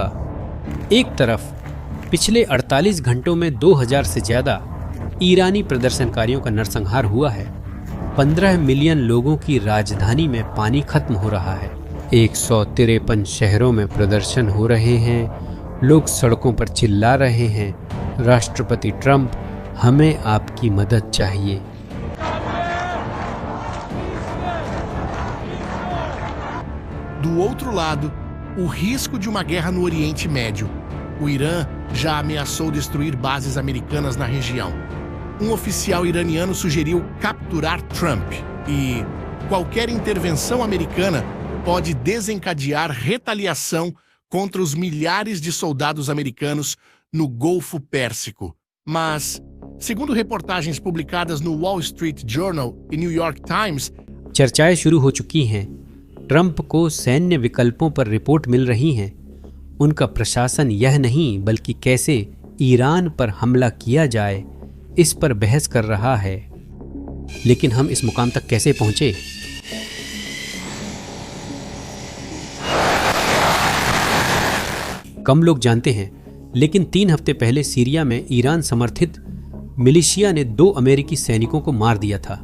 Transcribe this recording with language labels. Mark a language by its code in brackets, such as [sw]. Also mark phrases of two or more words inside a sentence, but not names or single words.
[hi] एक तरफ पिछले 48 घंटों में 2000 से ज़्यादा ईरानी प्रदर्शनकारियों का नरसंहार हुआ है। 15 मिलियन लोगों की राजधानी में पानी खत्म हो रहा है। 153 शहरों में प्रदर्शन हो रहे हैं। लोग सड़कों पर चिल्ला रहे हैं, राष्ट्रपति ट्रंप, हमें आपकी मदद चाहिए। [pt] Do outro lado, o risco de uma guerra no Oriente Médio. O Irã já ameaçou destruir bases americanas na região. Um oficial iraniano sugeriu capturar Trump e qualquer intervenção americana pode desencadear retaliação contra os milhares de soldados americanos no Golfo Pérsico. Mas, segundo reportagens publicadas no Wall Street Journal e New York Times, [hi] चर्चाएं शुरू हो चुकी हैं। ट्रंप को सैन्य विकल्पों पर रिपोर्ट मिल रही हैं। उनका प्रशासन यह नहीं बल्कि कैसे ईरान पर हमला किया जाए इस पर बहस कर रहा है। लेकिन हम इस मुकाम तक कैसे पहुंचे? कम लोग जानते हैं, लेकिन 3 हफ्ते पहले सीरिया में ईरान समर्थित मिलिशिया ने 2 अमेरिकी सैनिकों को मार दिया था।